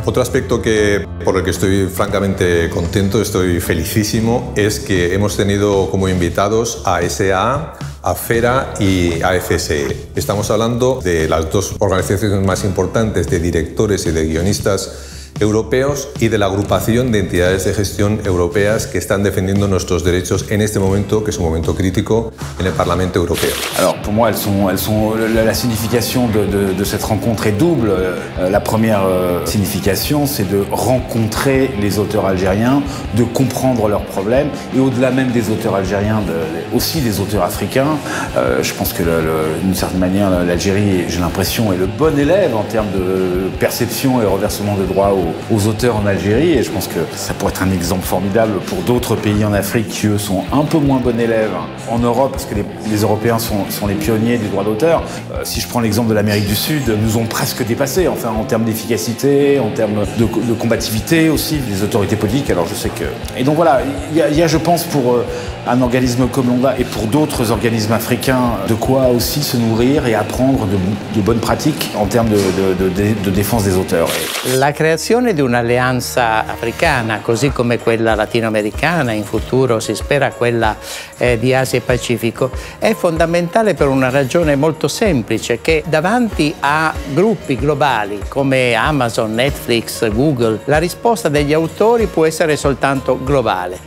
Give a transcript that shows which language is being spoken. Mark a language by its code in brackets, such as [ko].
[es] Otro aspecto por el que estoy francamente contento, estoy felicísimo, es que hemos tenido como invitados a SAA, a FERA y a FSE. Estamos hablando de las dos organizaciones más importantes de directores y de guionistas europeos y de la agrupación de entidades de gestión europeas que están defendiendo nuestros derechos en este momento, que es un momento crítico en el Parlamento Europeo. [fr] Alors pour moi, la signification de cette rencontre est double. La première signification, c'est de rencontrer les auteurs algériens, de comprendre leurs problèmes et au-delà même des auteurs algériens, aussi des auteurs africains. Je pense que d'une certaine manière, l'Algérie, j'ai l'impression, est le bon élève en termes de perception et reversement de droits aux auteurs en Algérie, et je pense que ça pourrait être un exemple formidable pour d'autres pays en Afrique qui, eux, sont un peu moins bons élèves en Europe, parce que les Européens sont les pionniers du droit d'auteur. Si je prends l'exemple de l'Amérique du Sud, nous ont presque dépassés, enfin, en termes d'efficacité, en termes de combativité aussi, des autorités politiques, alors je sais que... Et donc voilà, il y a, je pense, pour un organisme comme l'ONDA et pour d'autres organismes africains, de quoi aussi se nourrir et apprendre de bonnes pratiques en termes de défense des auteurs. [it] La creazione di un'alleanza africana, così come quella latinoamericana, in futuro si spera quella di Asia e Pacifico, è fondamentale per una ragione molto semplice, che davanti a gruppi globali come Amazon, Netflix, Google, la risposta degli autori può essere soltanto globale.